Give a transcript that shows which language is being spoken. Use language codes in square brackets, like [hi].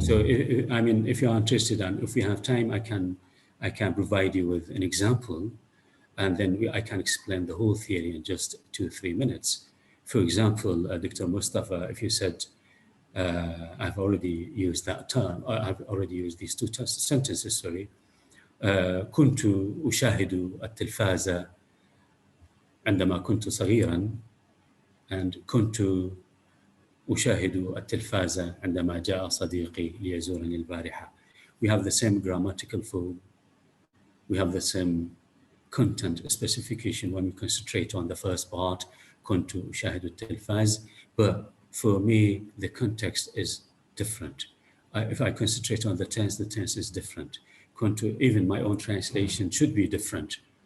[en] So, I mean, if you are interested, and if we have time, I can provide you with an example, and then I can explain the whole theory in just 2 or 3 minutes. For example, Dr. Mustafa, if you said, I've already used that term, I've already used these 2 sentences, sorry. [ar] كنت أشاهد التلفاز عندما كنت صغيرا, and كنت أشاهد التلفاز عندما جاء صديقي ليزورني البارحة. [en] We have the same grammatical form. We have the same content specification when we concentrate on the first part, [ar] كنت أشاهد التلفاز. [en] But for me, the context is different. If I concentrate on the tense is different. Even my own translation should be different.